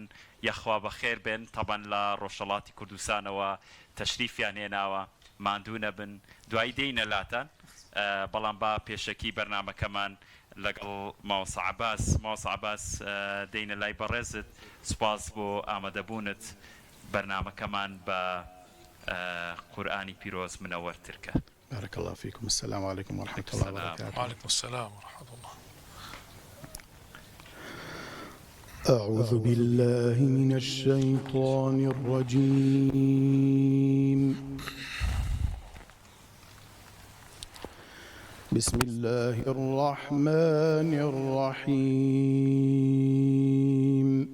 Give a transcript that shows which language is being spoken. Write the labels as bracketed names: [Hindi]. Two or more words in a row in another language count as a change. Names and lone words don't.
[Central Kurdish] یەخوا بەخێر بێن تەبەن لە ڕۆژهەڵاتی کوردستانەوە تەشریفیان هێناوە، ماندوو نەبن، دوای دێینە لاتان. بەڵام با پێشەکی بەرنامەکەمان لەگەڵ ماوەسە عەباس دێینە لای بەڕێزت. سوپاس بۆ ئامادەبوونت. بەرنامەکەمان بە قورئانی پیرۆز منەوەرترکە. [Arabic] بارك الله فيكم. السلام عليكم ورحمة الله وبركاته. وعليكم السلام ورحمة الله. أعوذ بالله من الشيطان الرجيم. بسم الله الرحمن الرحيم.